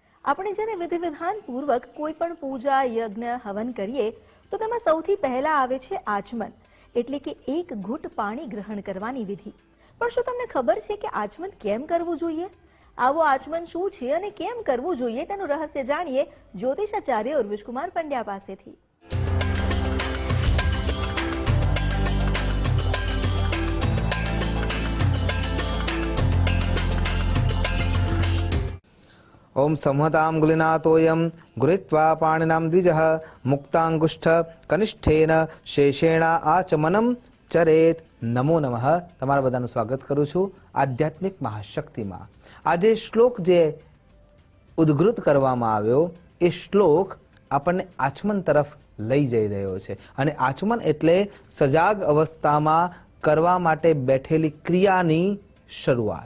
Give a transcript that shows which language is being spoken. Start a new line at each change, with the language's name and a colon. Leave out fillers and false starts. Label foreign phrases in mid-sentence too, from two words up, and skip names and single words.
Gujarati: આપણે જ્યારે વિધિ વિધાનપૂર્વક કોઈ પણ પૂજા યજ્ઞ હવન કરીએ તો તેમાં સૌથી પહેલા આવે છે આચમન, એટલે કે એક ઘૂંટ પાણી ગ્રહણ કરવાની વિધિ. પણ શું તમને ખબર છે કે આચમન કેમ કરવું જોઈએ? આવો આચમન શું છે અને કેમ કરવું જોઈએ તેનું રહસ્ય જાણીએ જ્યોતિષાચાર્ય ઉર્વિશકુમાર પંડ્યા પાસેથી.
Sanskrit: ओम संहतां गुलिनातोयं गृहीत्वा पाणिनां द्विजः मुक्तांगुष्ठ कनिष्ठेन शेषेण आचमनं चरेत. नमो नमः.
Gujarati: તમારા બધાનું સ્વાગત કરું છું આધ્યાત્મિક મહાશક્તિમાં. આજે શ્લોક જે ઉદ્ઘૃત કરવામાં આવ્યો એ શ્લોક આપણને આચમન તરફ લઈ જઈ રહ્યો છે. અને આચમન એટલે સજાગ અવસ્થામાં કરવા માટે બેઠેલી ક્રિયાની શરૂઆત.